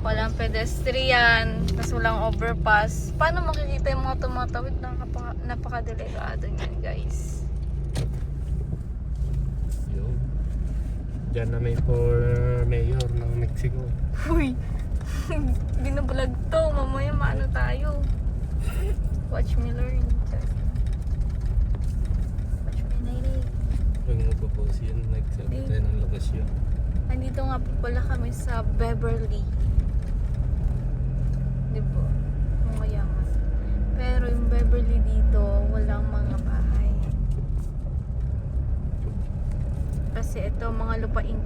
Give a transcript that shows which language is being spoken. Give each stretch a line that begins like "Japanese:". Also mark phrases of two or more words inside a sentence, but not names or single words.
Filipino: Walang pedestrian, tas walang overpass. Paano makikita yung mga tumatawid? Napakadelikado niyan, guys. Yun. Diyan na may for mayor ng Mexico. Uy! Binablog to. Mamaya maano tayo.
English: Watch me learn. Watch me learn.
Filipino: Huwag mo pa po siya. Nagsabi tayo ng lokasyon. Nandito nga po pala kami sa Beverly. Diba? Mayaman. Pero yung Beverly dito, walang mga bahay. Kasi ito, mga lupain ko.